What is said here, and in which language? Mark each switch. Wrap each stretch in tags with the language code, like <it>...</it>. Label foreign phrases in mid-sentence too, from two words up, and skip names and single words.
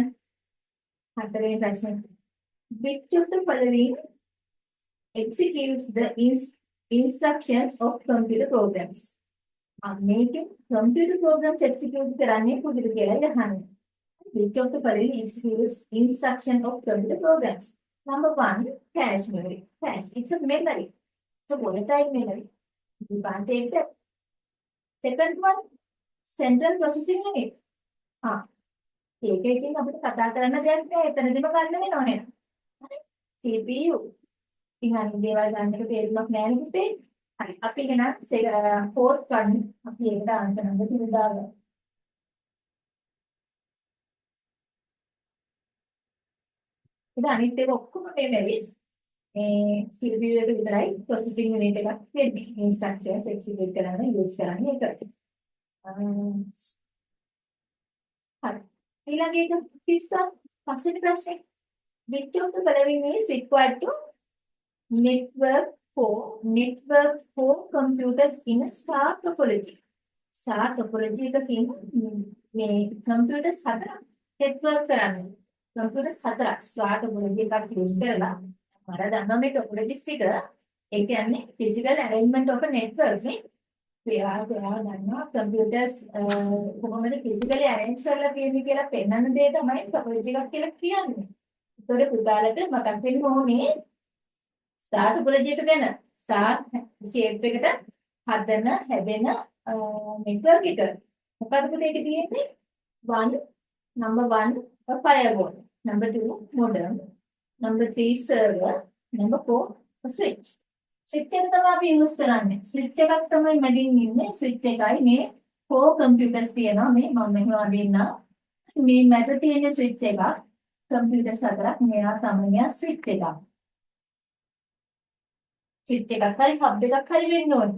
<si>හතරවෙනි ප්‍රශ්නේ.</si> <en>Which of the following executes the instructions of computer programs?</en> <si>මේකේ</si> <en>computer programs execute</en> <si>කරන්නේ කොහොමද කියලා අහන්නේ.</si> <en>Which of the following executes instruction of computer programs? Number 1, cache memory. Cache, it's a memory. It's a volatile memory. You can't take that. Second one, central processing unit.</en> <si>ඒකකින් අපිට කතා කරන්න දෙයක් නෑ. එතනදිම ගන්න වෙනවා නේද? හරි. CPU. ඉතින් අනිත් දේවල් ගන්න එක තේරුමක් නෑ නේ පුතේ. හරි අපි එහෙනම්</si> <en>fourth one</en> <si>අපි ඒකට</si> <en>answer number</en> <si>2 දාගමු. ඉතින් අනිත් ඒවා ඔක්කොම memories මේ CPU එක විතරයි</si> <en>processing unit</en> <si>එකක් වෙන්නේ.</si> <en>instructions execute</en> <si>කරන්න use කරන්නේ ඒක. හරි. ඊළඟ එක fifth පස්වෙනි ප්‍රශ්නේ.</si> <en>Which of the following is required to network for network for computers in a star topology. star topology</en> <si>එක කියන්නේ මේ computers හතරක් network කරන්නේ. computers හතරක්</si> <en>star topology</en> <si>එකක් use කරලා මම දන්නවා මේ topologies ටික ඒ කියන්නේ</si> <en>physical arrangement of a network</en> <si>නේ. ඔයා දන්නවා computers කොහොමද</si> <en>physically arrange</en> <si>කරලා තියෙන්නේ කියලා පෙන්වන දේ තමයි topology එකක් කියලා කියන්නේ. ඒතකොට පුතාලට මතක් වෙන්න ඕනේ</si> <en>star topology</en> <si>එක ගැන.</si> <en>star shape</en> <si>එකට හදන හැදෙන network එක. මොකද පුතේ ඒකේ තියෙන්නේ 1</si> <en>number 1 firewall, number 2 modem, number 3 server, number 4 switch.</en> <si>switch එක තමයි අපි use කරන්නේ. switch එකක් තමයි මැදින් ඉන්නේ. switch එකයි මේ 4 computers තියෙනවා. මේ මම මෙහෙම අදින්නා. මේ මැද තියෙන switch එකක් computers හතරක් මෙයා තමයි switch එකක්. switch එකක් හරි hub එකක් හරි වෙන්න ඕනේ.</si>